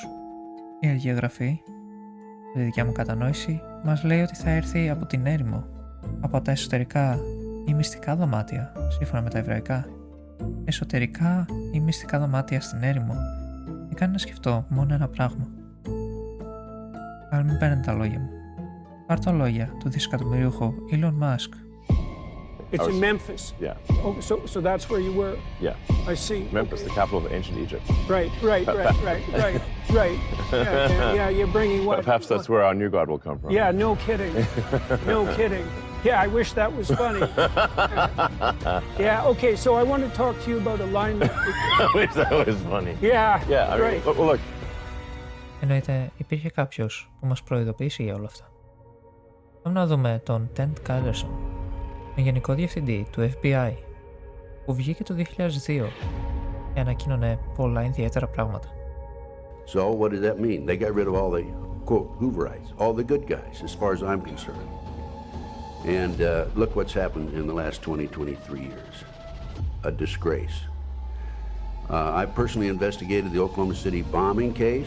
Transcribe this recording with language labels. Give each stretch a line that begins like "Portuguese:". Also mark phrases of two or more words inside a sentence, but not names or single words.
Greek: Η Αγία Γραφή, τη δικιά μου κατανόηση, μας λέει ότι θα έρθει από την έρημο, από τα εσωτερικά ή μυστικά δωμάτια, σύμφωνα με τα εβραϊκά. Εσωτερικά ή μυστικά δωμάτια στην έρημο με κάνει να σκεφτώ μόνο ένα πράγμα. Αλλά μην παίρνετε τα λόγια μου. Πάρ' τα λόγια του δισεκατομμυρίουχου Elon Musk.
English: It's in Memphis. Yeah. Oh, so that's where you were? Yeah. I see. Memphis, the capital of ancient Egypt. Right. Yeah, you're bringing what? Perhaps that's where our new God will come from. Yeah, no kidding. No kidding. Yeah, I wish that was funny. Yeah, okay, so I want to talk to you about alignment. I wish that was funny. Yeah, I mean, right. well, look.
Greek: Εννοείται, υπήρχε κάποιος που μας προειδοποίησε για όλα αυτά. Πάμε να δούμε τον Ted Carlson, τον Γενικό Διευθυντή του FBI, που βγήκε το 2002 και ανακοίνωνε πολλά ιδιαίτερα πράγματα.
English: So what does that mean? They got rid of all the, quote, Hooverites, all the good guys, as far as I'm concerned. And look what's happened in the last 23 years. A disgrace. I personally investigated the Oklahoma City bombing case.